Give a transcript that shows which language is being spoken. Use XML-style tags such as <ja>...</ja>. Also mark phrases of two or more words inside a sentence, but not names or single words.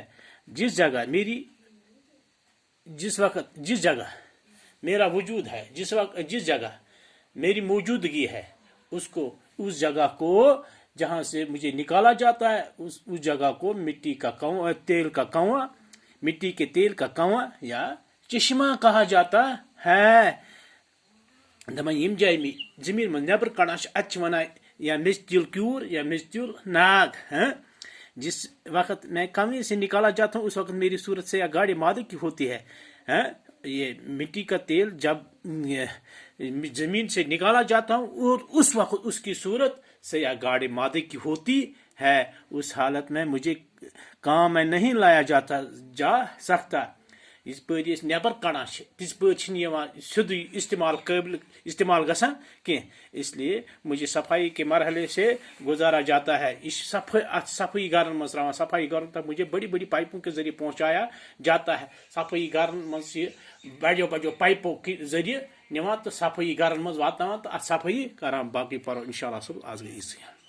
<ur>جس جگہ میرا وجود ہے، جس جگہ میری موجودگی ہے، اس جگہ کو جہاں سے مجھے نکالا جاتا ہے اس جگہ کو مٹی کے تیل کا کنواں یا چشمہ کہا جاتا ہے۔</ur> <ks>دپان یم جائے میں زمین من نیبر کڑان اتھ ونان یا میچ تیل کیور یا میچ تیل ناگ۔</ks> <ur>جس وقت میں کنویں سے نکالا جاتا ہوں اس وقت میری صورت سے یا گاڑی مادے کی ہوتی ہے۔ یہ مٹی کا تیل جب زمین سے نکالا جاتا ہوں اور اس وقت اس کی صورت سے یا گاڑی مادے کی ہوتی ہے، اس حالت میں مجھے کام میں نہیں لایا جا سکتا۔</ur> <ks>اس پہ نیبر کڑان تس پہ سیدھی استعمال گژھان کی،</ks> <ur>اس لیے مجھے صفائی کے مرحلے سے گزارا جاتا ہے۔</ur> <ks>صفائی گھرن مز تران، صفائی گھرن</ks> <ur>تک مجھے بڑی بڑی پائپوں کے ذریعے پہنچایا جاتا ہے۔</ur> <ks>صفائی گھرن مز بڑیو</ks> <ur>پائپوں کے ذریعے</ur> <ks>نوان تو صفائی گھرن مز واتناوان تو ات صفائی کران۔ باقی پرو انشاءاللہ صبح آز گئی</ks>